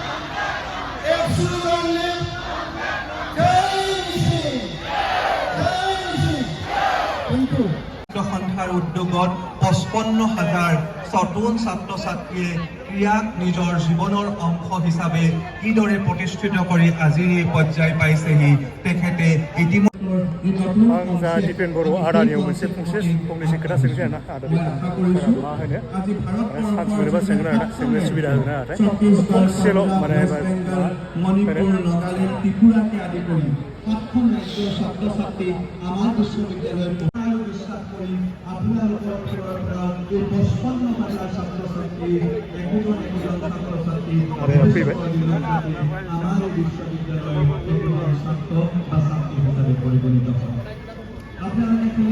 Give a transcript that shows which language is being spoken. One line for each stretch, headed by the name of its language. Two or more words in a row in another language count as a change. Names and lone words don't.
Assamese: সন্থাৰ উদ্যোগত 55,000 নতুন ছাত্ৰ ছাত্ৰীয়ে ক্ৰীড়াক নিজৰ জীৱনৰ অংশ হিচাপে কিদৰে প্ৰতিষ্ঠিত কৰি আজিৰ এই পৰ্যায় পাইছেহি তেখেতে
Bodo: आं जा दिपेन बर' आदानियाव मोनसे फंनैसो खोथा सोंसै आरोना आदा दिपेन मा होनो चान्स मोनोबा सोंगोन आरोना सोंनो सुबिदा होगोन आरो फंसेल' माने
Assamese: মণিপুৰ নাগালেণ্ড ত্ৰিপুৰাকে আদি কৰি 7খন ৰাজ্যৰ ছাত্ৰ ছাত্ৰী আমাৰ বিশ্ববিদ্যালয়ত বিশ্বাস কৰি আপোনালোকৰ ফালৰ পৰা এই 55,000 ছাত্ৰ ছাত্ৰী একোজন ছাত্ৰ ছাত্ৰী আমাৰ বিশ্ববিদ্যালয়ৰ ছাত্ৰ বা ছাত্ৰী হিচাপে পৰিগণিত হয় আপোনালোকে শুনি